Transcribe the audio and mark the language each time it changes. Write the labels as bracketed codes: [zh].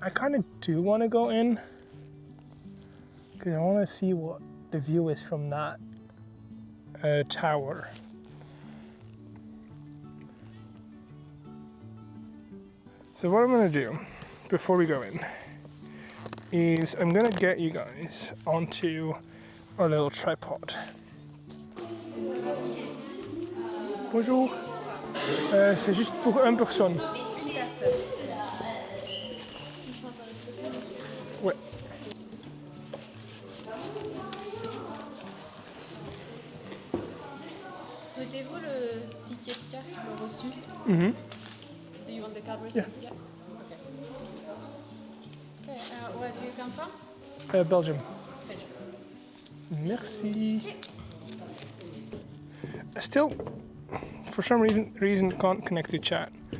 [en] I kind of do want to go in, because I want to see what the view is from that tower. So what I'm going to do before we go in is I'm going to get you guys onto our little tripod. [fr] Bonjour, c'est juste pour une personne. Ouais. Souhaitez-vous le ticket de carte, le reçu? Mm-hmm. [en] Do you want the card receipt? Yeah. Okay. Okay, where do you come from? Belgium. Belgium. [fr] Merci. [en] Okay. I still, for some reason can't connect to chat.